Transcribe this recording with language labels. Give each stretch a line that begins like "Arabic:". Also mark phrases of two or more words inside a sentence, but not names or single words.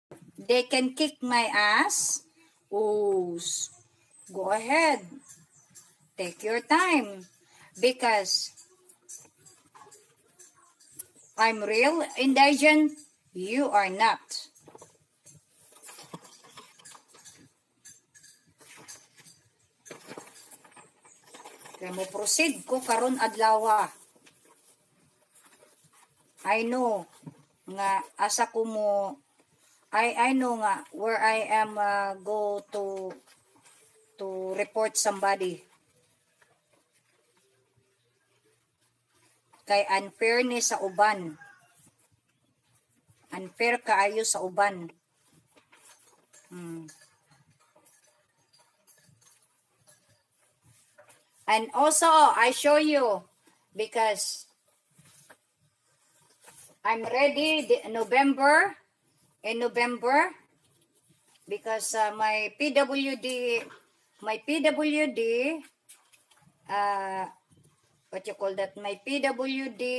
English: They can kick my ass. Oh, go ahead. Take your time. Because I'm real indigent. You are not.
Cebuano: Kaya mo proceed ko karon adlaw.
English: I know
Cebuano: nga asa ko mo
English: I know nga where I am go to report somebody.
Cebuano: Kay unfairness sa uban. Unfair kaayo sa uban.
English: And also, I show you because I'm ready in November because my PWD what you call that, my PWD